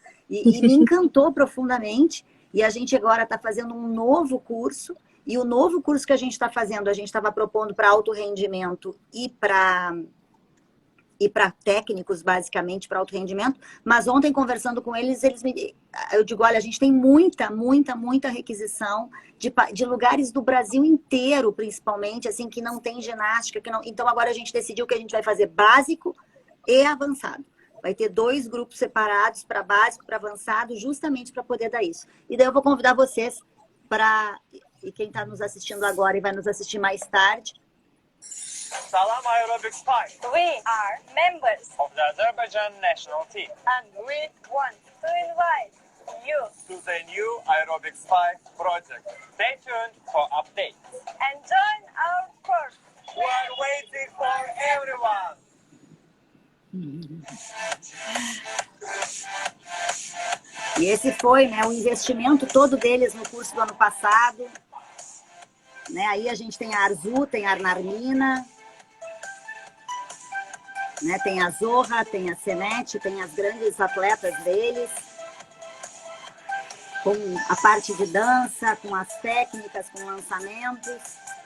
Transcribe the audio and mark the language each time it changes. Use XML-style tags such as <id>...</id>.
<pt>E me encantou profundamente, e a gente agora está fazendo um novo curso, e o novo curso que a gente está fazendo, a gente estava propondo para alto rendimento e para técnicos, basicamente, para alto rendimento, mas ontem, conversando com eles, eu digo, olha, a gente tem muita requisição de lugares do Brasil inteiro, principalmente, assim, que não tem ginástica, então agora a gente decidiu que a gente vai fazer básico e avançado. Vai ter 2 grupos separados, para básico, para avançado, justamente para poder dar isso. E daí eu vou convidar vocês e quem está nos assistindo agora e vai nos assistir mais tarde.</pt> <en>Salam Aerobics 5. We are members Of the Azerbaijan national team. and we want to invite you To the new Aerobics 5 project. Stay tuned for updates. and join our course. We're waiting for everyone.</en> <pt>E esse foi, né, o investimento todo deles no curso do ano passado. Né? Aí a gente tem a Arzu, tem a Arnarmina, né? Tem a Zorra, tem a Senete, tem as grandes atletas deles, com a parte de dança, com as técnicas, com lançamentos.</pt>